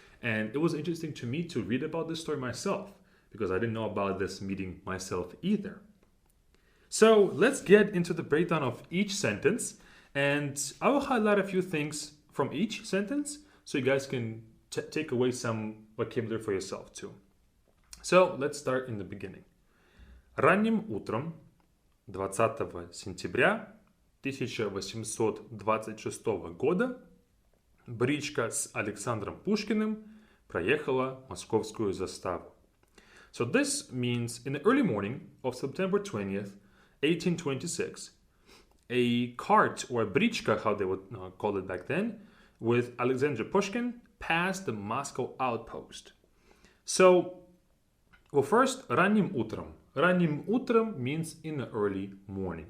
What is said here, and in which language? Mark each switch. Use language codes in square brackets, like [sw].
[en] And it was interesting to me to read about this story myself, because I didn't know about this meeting myself either. So let's get into the breakdown of each sentence, and I will highlight a few things from each sentence so you guys can take away some vocabulary for yourself too. So let's start in the beginning. [ru] Ранним утром 20 сентября 1826 года бричка с Александром Пушкиным проехала московскую заставу. [en] So this means in the early morning of September 20th, 1826, a cart or a бричка, how they would call it back then, with Alexander Pushkin passed the Moscow outpost. So, well, first, [ru] ранним утром. Ранним утром [en] means in the early morning.